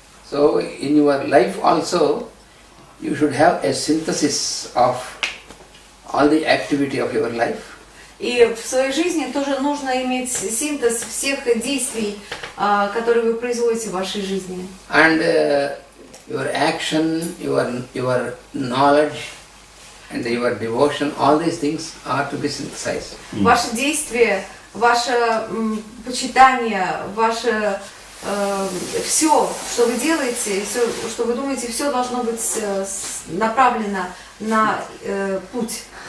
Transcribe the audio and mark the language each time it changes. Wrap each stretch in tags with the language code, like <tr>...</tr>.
<en>So in your life also, you should have a synthesis of all the activity of your life.</en> <ru>И в своей жизни тоже нужно иметь синтез всех действий, которые вы производите в вашей жизни.</ru> <en>And your action, your knowledge, and your devotion, all these things are to be synthesized.</en> <ru>Ваши действия, ваше почитание, ваше все, что вы делаете, все, что вы думаете, все должно быть направлено на путь.</ru>